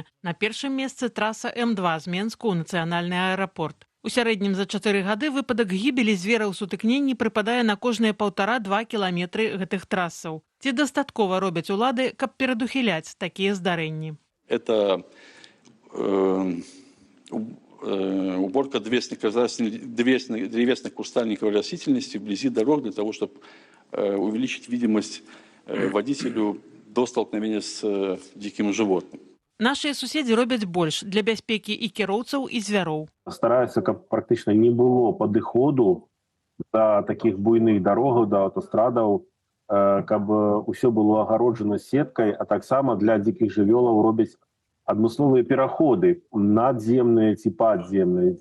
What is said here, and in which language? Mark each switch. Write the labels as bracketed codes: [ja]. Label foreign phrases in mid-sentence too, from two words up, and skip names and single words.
[be] На першым месцы траса М2 з Менску ў нацыянальны аэрапорт. У сярэднім за 4 гады выпадак гібелі звера ў сутыкненні прыпадае на кожныя 1,5-2 кіламетры гэтых трасаў. Ці дастаткова робяць улады, каб перадухіляць такія здарэнні? [ru] Это уборка древесных кустарников растительности вблизи дорог для того, чтобы увеличить видимость водителю до столкновения с диким животным. [be] Нашыя суседзі робяць больш для бяспекі і кіроўцаў, і звяроў. Стараюцца, каб практычна не было падыходу да такіх буйных дарогаў, да аўтастрадаў, каб усё было агароджана сеткай, а таксама для дзікіх жывёлаў робяць адмысловыя пераходы надземныя ці падземныя.